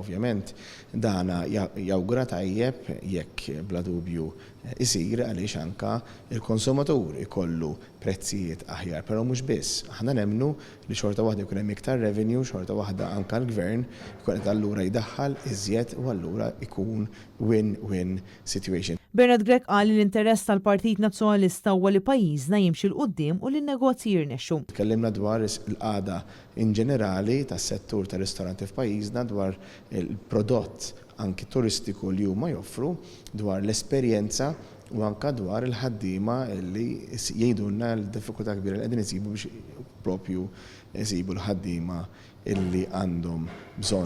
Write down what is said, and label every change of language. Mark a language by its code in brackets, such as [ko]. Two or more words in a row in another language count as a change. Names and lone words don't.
[mt] Ovvjament dana jawgura tajjeb jekk bla dubju isir għaliex anka il-konsumatur ikollu prezzijiet aħjar, però mhux biss. Aħna nemmnu li xorta waħda jkun hemm iktar revenue, xorta waħda anka l-Gvern jkun qed allura jdaħħal iżjed u allura ikun [en] win-win situation. [mt] Bernard Grech qal li l-interess tal-Partit Nazzjonalista huwa li pajjiżna jimxi l qudiem u li n-negozji jirnexxu. Tkellimna dwar il-qagħda in ġenerali tas-settur tar-ristoranti f'pajjiżna dwar il-prodott anki turistiku li huma joffru, dwar l-esperjenza u anka dwar il-ħaddiema li jgħidulna l-diffikultà kbira li qegħdin isibu biex propju isibu l-ħaddiema illi għandhom bżonn.